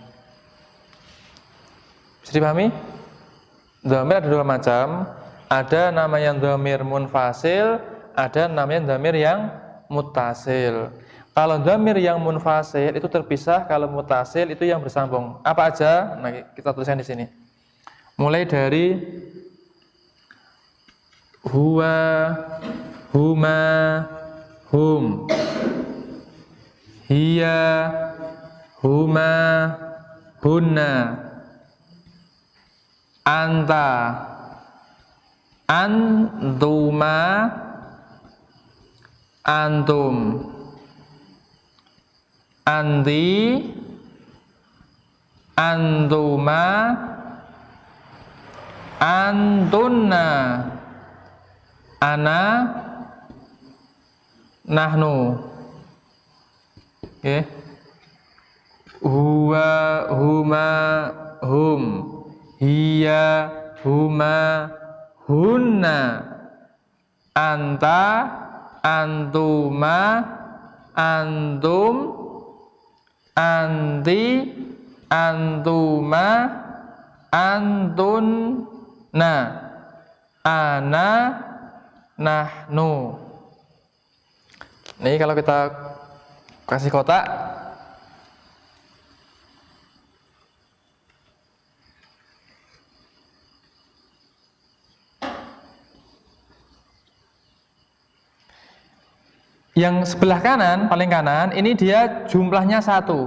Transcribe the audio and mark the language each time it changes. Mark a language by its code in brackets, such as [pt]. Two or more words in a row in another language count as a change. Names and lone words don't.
[id] Bisa dipahami? Dhamir ada dua macam. Ada namanya [ar] ضمير منفصل, [id] ada namanya dhamir yang muttasil. Kalau dhamir yang munfasil itu terpisah, kalau muttasil itu yang bersambung. Apa aja? Nah, kita tuliskan di sini. Mulai dari [ar] هو، هما، هم, هي، هما, هن، أنت, أنتما، أنتم، أنتِ، أنتما، أنتن، أنا، نحن. [id] Oke. [ar] هو، هما، هم، هي، هما, هن، أنت، أنتما، أنتم، أنتِ، أنتما، أنتن، أنا، نحن. [id] Ini kalau kita kasih kotak, yang sebelah kanan, paling kanan, ini dia jumlahnya satu.